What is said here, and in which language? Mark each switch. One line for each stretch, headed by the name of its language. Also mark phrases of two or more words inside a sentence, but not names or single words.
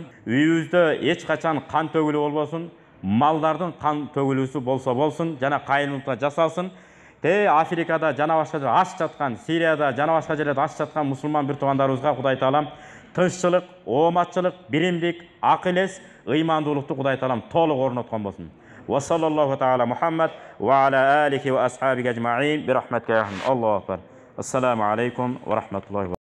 Kyrgyz: Үйүбүздө эч качан кан төгүлүү болбосун, малдардын кан төгүлүүсү болсун, жана кайрымдуулукта жасалсын. Африкада жана башка жерде аш жаткан, Сирияда жана башка жерлерде аш жаткан мусулман бир туугандарыбызга Кудай Таалам тынччылык, ооматчылык, биримдик, акыл эс, ыймандуулукту Кудай Таалам толук орноткон болсун.
Arabic: وصلى الله تعالى محمد وعلى آله وأصحابه أجمعين برحمتك يا الله أكبر. السلام عليكم ورحمة الله